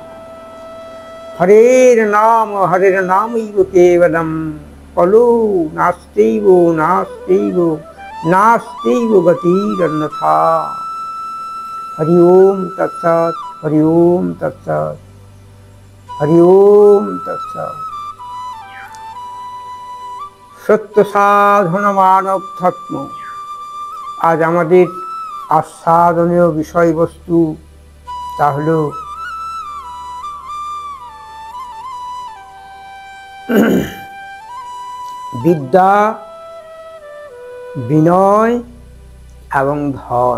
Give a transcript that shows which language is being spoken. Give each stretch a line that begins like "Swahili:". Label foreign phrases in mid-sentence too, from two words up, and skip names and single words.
Sanskrit: हरेर नामैव केवलं कलो नास्त्यैव गतिरन्यथा। हरि ओम तत्सत्। हरि ओम तत्सत्। हरि ओम तत्सत्।
Bangla: সত্য সাধন মানব ধর্ম আজ আমাদের আস্বাদনীয় বিষয়বস্তু তা হলো বিদ্যা বিনয় এবং ধন।